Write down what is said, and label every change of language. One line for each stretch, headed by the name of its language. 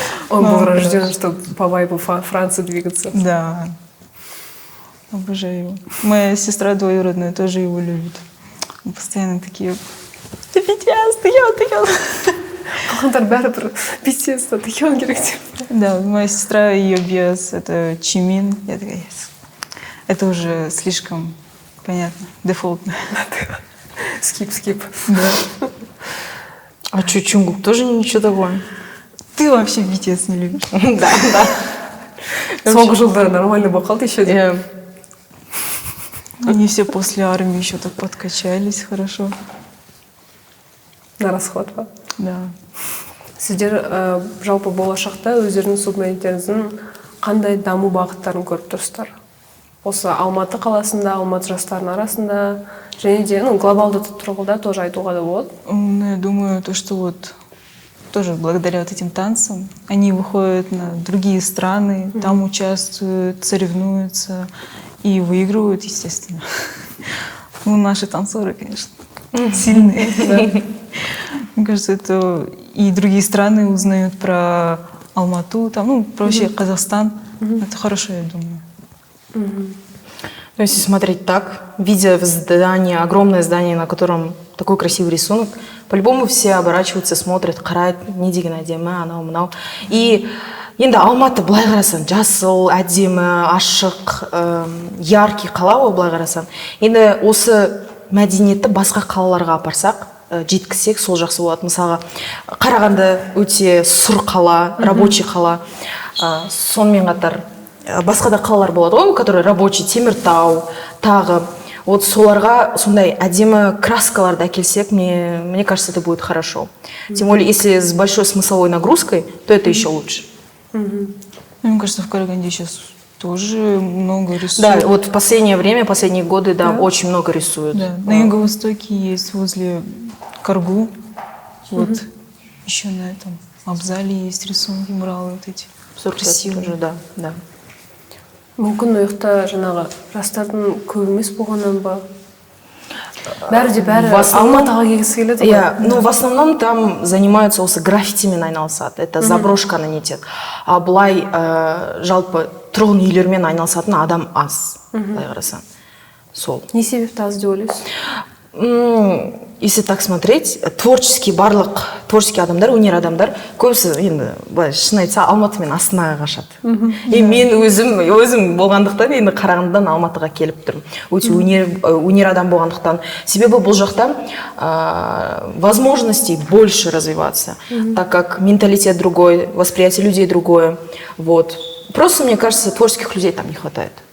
Russian: Он был рожден, чтобы по вайбу Франции двигаться. Да. Обожаю его. Моя сестра двоюродная тоже его любит. Мы постоянно такие, ты BTS, Тхён.
Kazakh: Қалғандар бәрібір BTS-та Тхён керек деп.
Russian: Да, моя сестра, ее биас, это Чимин. Я такая, yes. Это уже слишком понятно, дефолтно. Скип. Да. А что, Чунгук тоже ничего такого? Ты вообще BTS не любишь? Да.
Kazakh: Соңғы жылдары нормально болып қалды еще де.
Russian: Они все после армии еще так подкачались хорошо. На расход па? Да.
Kazakh: Сіздер жалпы болашақта өздерінің субмәдениеттеріңіздің қандай даму бағыттарын көріп тұрсыздар? Осы Алматы қаласында, Алматы жастарының арасында, және де глобалды тұрғыда тоже айтуға да болады.
Russian: Ну, я думаю, то, что вот тоже благодаря вот этим танцам они выходят на другие страны, там участвуют, соревнуются и выигрывают, естественно. Ну, наши танцоры, конечно, сильные. Мне кажется, это и другие страны узнают про Алмату, там, про вообще Казахстан. Это хорошо, я думаю. Ну, если смотреть так, видя здание, огромное здание, на котором такой красивый рисунок, по-любому все оборачиваются, смотрят,
Kazakh: қарайды, не деген әдемі, анау мынау. И енді Алматы былай қарасаң, жасыл, әдемі, ашық, яркий қала ғой былай қарасаң. Енді осы мәдениетті басқа қалаларға апарсақ, жеткізсек, сол жақсы болады. Мысалға, Қарағанды өте сұр қала, рабочий қала. Сонымен қатар басқа да қалалар болады ғой,
Russian: которые рабочий,
Kazakh: Теміртау, тағы.
Russian: Вот
Kazakh: соларға сондай әдемі краскаларды әкелсек,
Russian: мне кажется, это будет хорошо. Тем более, если с большой смысловой нагрузкой, то это еще лучше. Мне кажется, в Караганде сейчас тоже много рисуют. Да, вот в последнее время, последние годы, да, очень много рисуют. Да. На Юго-Востоке есть, возле Каргу. Вот еще на этом Абзале есть рисунки, муралы вот эти. Красивые. Тоже, да.
Kazakh: Мүмкін ол жақта жаңағы жастардың көп емес болғаннан ба? Бәрі Алматыға келгісі келеді ғой.
Russian: Ну, в основном там занимаются
Kazakh: осы граффитимен айналысады. Это заброшканы нетеді. А былай жалпы тұрғын үйлермен айналысатын адам аз. Былай қарасаң. Сол. Не себепті аз деп ойлайсыз?
Russian: Если так смотреть,
Kazakh: творческий адамдар, өнер адамдар көбісі енді шын айтса Алматы мен Астанаға қашады. И мен өзім болғандықтан енді Қарағандыдан Алматыға келіп тұрмын. Өте өнер адам болғандықтан. Себебі бұл жақта
Russian: возможностей больше развиваться, так как менталитет другой, восприятие людей другое. Вот. Просто, мне кажется, творческих людей там не хватает.